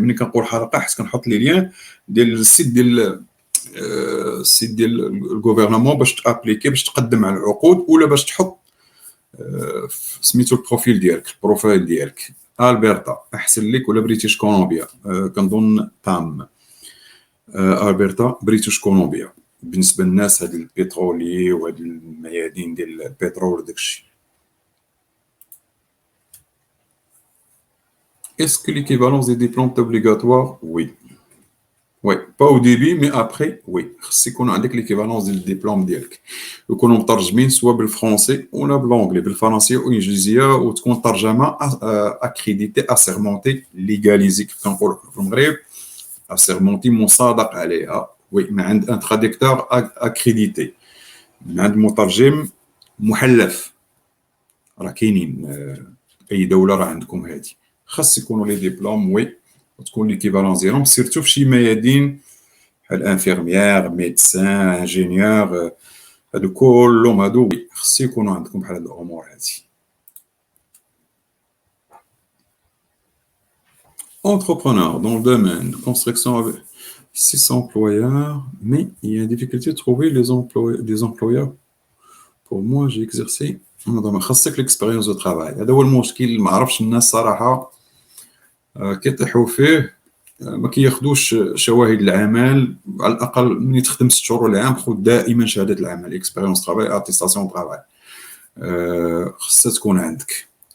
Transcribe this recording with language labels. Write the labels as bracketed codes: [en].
[ar] ملي كنقول حلقه حيت كنحط لي ليان ديال السيت ديال السيت ديال الغوفرنمون باش تابليكي، باش تقدم على العقود، ولا باش تحط سميتو البروفيل ديالك، البروفايل ديالك. البرتا احسن لك، ولا بريتيش كولومبيا، كنظن تام. البرتا، بريتيش كولومبيا، بالنسبه للناس هاد البترولي وهاد الميادين ديال البترول وداك الشيء. [fr] Est-ce que l'équivalence des diplômes est obligatoire? Oui. Oui, pas au début, mais après, oui. C'est qu'on a l'équivalence du diplôme [ar] ديالك. يكونوا مترجمين سواء بالفرنسي ولا بالانجلي، بالفرنسيه والانجليزيه، وتكون ترجمه اكريديتي اسيرمونتي ليغاليزي كيف كنقولوا في المغرب، اسيرمونتي مصادق عليها، وي، من عند ان تراديكتور اكريديتي، من عند مترجم محلف. راه كاينين اي دوله راه عندكم هذه، خاص يكونوا لي ديبلوم، وي، وتكون ليكيفالونس ديالهم سيرتو في شي ميادين بحال انفيرميير، ميدسان، انجينيور، هادو كلهم هادو وي، خص يكونوا عندكم بحال هاد الامور هادي. [fr] Entrepreneur dans le domaine de construction avec 6 employeurs, mais il y a une difficulté de trouver des employeurs. Pour moi, j'ai exercé [ar] ما خاصك [fr] l'expérience de travail. [ar] هذا هو المشكل، ما عرفش الناس صراحة كيطيحوا فيه. ما كياخذوش شواهد العمل، على الاقل من تخدم 6 شهور العام خذ دائما شهاده العمل، اكسبيريونس طرافاي، اتيستاسيون طرافاي، خصها تكون عندك.